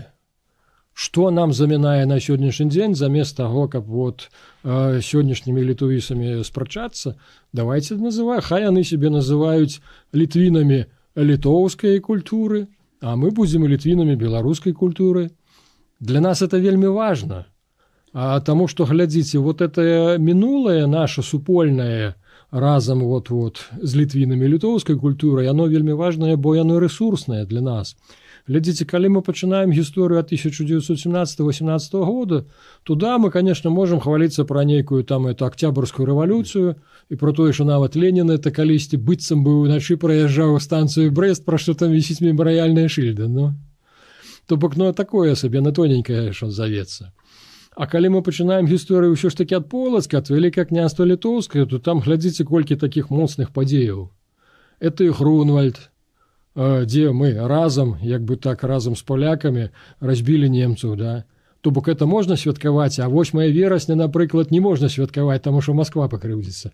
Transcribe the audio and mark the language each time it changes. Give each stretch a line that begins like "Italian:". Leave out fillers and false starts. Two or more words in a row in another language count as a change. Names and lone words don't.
Belarusian: Што нам замінае на сённяшні дзень, замест таго, каб сённяшнімі літуісамі спрачацца, давайце хай яны сябе называюць літвінамі літоўскай культуры, а мы будзем літвінамі беларускай культуры.
Russian: Для нас это
Belarusian: вельмі важна. А тому,
Russian: что, глядите, вот это
Belarusian: минулое наше супольное разом вот з літвінамі і літоўскай культурай, оно вельмі важнае, бо яно ресурснае для нас. Глядите, калі мы пачынаем гісторыю от 1917-18 года,
Russian: туда мы, конечно, можем хвалиться про нейкую там эту Октябрьскую революцию
Belarusian: и про тое, что нават Ленин это калісьці быццам бы уначы праязджаў станцию Брест, про что там висіць мемарыяльная шыльда. Ну, то бок, ну,
Russian: такое себе, на тоненькое, что зовется.
Belarusian: А калі мы пачынаем гісторыю ўсё ж таки ад Полацка, ад Вялікае княства Літоўскае, то там, глядзіце, колькі такіх моцных падзеяў. Это і Грунвальд, дзе мы разам, як бы так, разам з палякамі разбілі немцаў, да? То бок это можна святкаваць, а 8 верасня, напрыклад, не можна святкаваць, таму што Москва пакрыўдзіцца.